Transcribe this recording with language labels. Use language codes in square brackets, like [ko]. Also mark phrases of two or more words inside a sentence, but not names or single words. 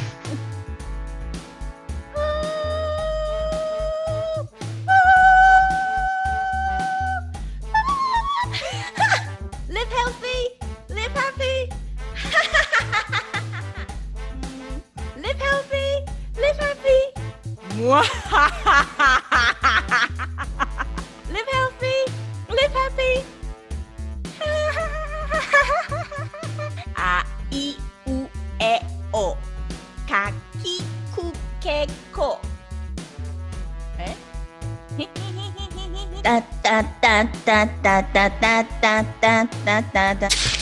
[en] Live healthy. Live happy. Live healthy. Live happy. Live healthy. Live happy. [ja] A, I, U, E, O. Ka, ki, ku, ke, ko. Eh? Da da da da da da da da da da da da.